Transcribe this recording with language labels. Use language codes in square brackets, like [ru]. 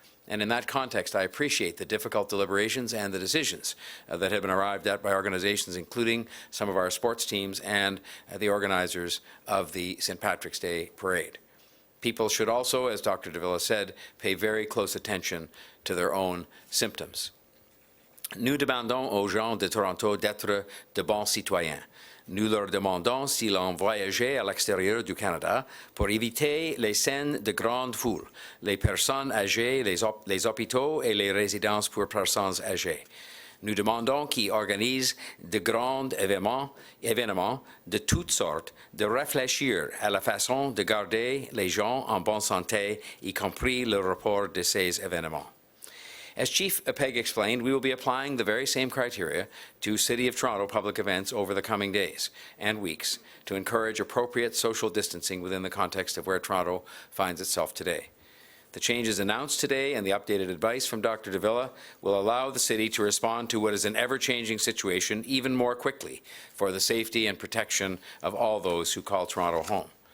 [en] And in that context, I appreciate the difficult deliberations and the decisions that have been arrived at by organizations, including some of our sports teams and the organizers of the St. Patrick's Day Parade. People should also, as Dr. de Villa said, pay very close attention to their own symptoms. [fr] Nous demandons aux gens de Toronto d'être de bons citoyens. Nous leur demandons s'ils ont voyagé à l'extérieur du Canada pour éviter les scènes de grandes foules, les personnes âgées, les hôpitaux et les résidences pour personnes âgées. Nous demandons qu'ils organisent de grands événements de toutes sortes, de réfléchir à la façon de garder les gens en bonne santé, y compris le report de ces événements. [en] As Chief Pegg explained, we will be applying the very same criteria to City of Toronto public events over the coming days and weeks to encourage appropriate social distancing within the context of where Toronto finds itself today. The changes announced today and the updated advice from Dr. de Villa will allow the City to respond to what is an ever-changing situation even more quickly for the safety and protection of all those who call Toronto home.